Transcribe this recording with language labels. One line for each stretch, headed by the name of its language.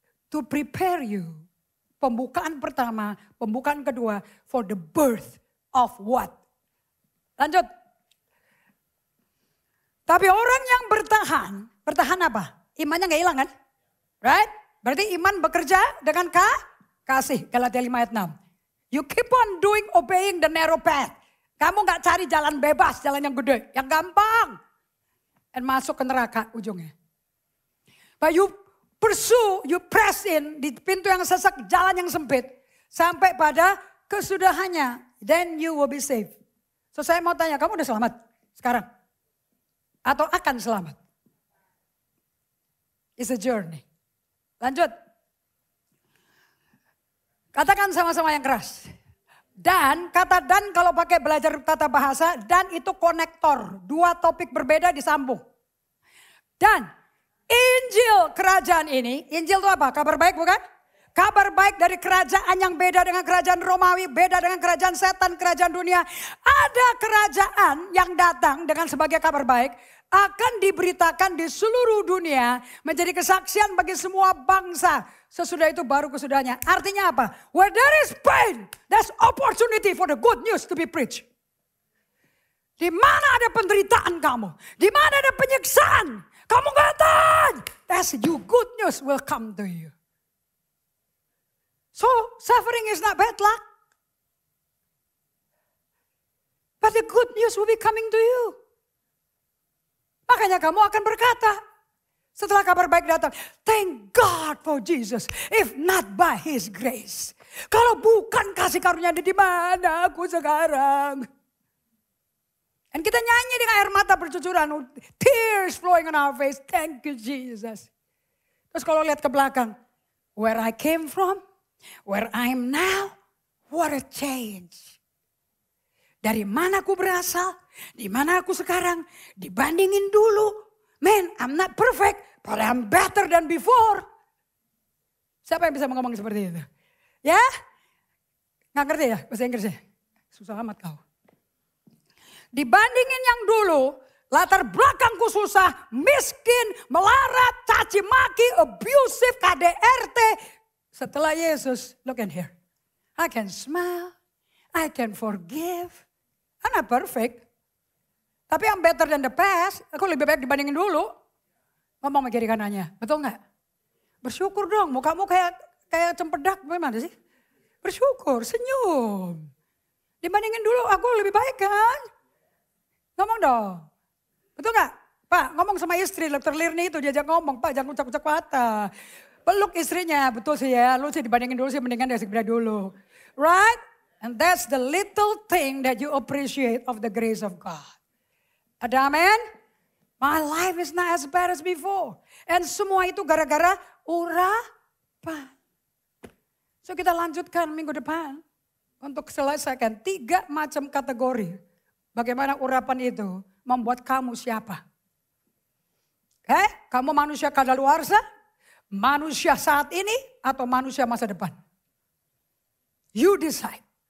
English: To prepare you.
Indonesian: Pembukaan pertama, pembukaan kedua
English: for the birth of what?
Indonesian: Lanjut. Tapi orang yang bertahan apa? Imannya gak hilang kan?
English: Right?
Indonesian: Berarti iman bekerja dengan kasih. Galatia 5 ayat 6.
English: You keep on obeying the narrow path.
Indonesian: Kamu gak cari jalan bebas, jalan yang gede, yang gampang. Dan masuk ke neraka ujungnya.
English: But you pursue, you press in
Indonesian: di pintu yang sesak, jalan yang sempit. Sampai pada kesudahannya.
English: Then you will be saved.
Indonesian: So saya mau tanya, kamu udah selamat sekarang? Atau akan selamat?
English: It's a journey.
Indonesian: Lanjut. Katakan sama-sama yang keras. Dan, kata dan kalau pakai belajar tata bahasa, dan itu konektor. Dua topik berbeda disambung. Dan Injil kerajaan ini, Injil itu apa? Kabar baik bukan? Kabar baik dari kerajaan yang beda dengan kerajaan Romawi, beda dengan kerajaan setan, kerajaan dunia. Ada kerajaan yang datang dengan sebagai kabar baik, akan diberitakan di seluruh dunia, menjadi kesaksian bagi semua bangsa. Sesudah itu baru kesudahnya. Artinya apa?
English: Where there is pain, there's opportunity for the good news to be preached.
Indonesian: Di mana ada penderitaan kamu, di mana ada penyiksaan, kamu gak tahan.
English: That's you, good news will come to you. So suffering is not bad luck. But the good news will be coming to you.
Indonesian: Makanya kamu akan berkata, setelah kabar baik datang,
English: thank God for Jesus, if not by His grace.
Indonesian: Kalau bukan kasih karunia di mana aku sekarang. Dan kita nyanyi dengan air mata bercucuran,
English: tears flowing on our face, thank you Jesus.
Indonesian: Terus kalau lihat ke belakang,
English: where I came from, where I am now, what a change.
Indonesian: Dari mana aku berasal, di mana aku sekarang, dibandingin dulu.
English: Man, I'm not perfect, but I'm better than before.
Indonesian: Siapa yang bisa ngomong seperti itu? Ya? Nggak ngerti ya bahasa Inggrisnya? Susah amat kau. Dibandingin yang dulu, latar belakangku susah, miskin, melarat, caci maki, abusive, KDRT. Setelah Yesus,
English: look in here. I can smile, I can forgive. I'm not perfect.
Indonesian: Tapi
English: I'm better than the past.
Indonesian: Aku lebih baik dibandingin dulu. Ngomong sama kiri kanannya, betul nggak? Bersyukur dong, mukamu kayak cempedak, gimana sih? Bersyukur, senyum. Dibandingin dulu, aku lebih baik kan? Ngomong dong, betul nggak? Pak, ngomong sama istri, Dr. Lirni itu diajak ngomong, Pak jangan ucap-ucap patah. Peluk istrinya, betul sih ya, lu sih dibandingin dulu sih mendingan dari segera dulu.
English: Right? And that's the little thing that you appreciate of the grace of God.
Indonesian: Ada amin?
English: My life is not as bad as before.
Indonesian: And semua itu gara-gara urapan. So kita lanjutkan minggu depan. Untuk selesaikan 3 macam kategori. Bagaimana urapan itu membuat kamu siapa. Kamu manusia kadaluarsa, manusia saat ini, atau manusia masa depan.
English: You decide.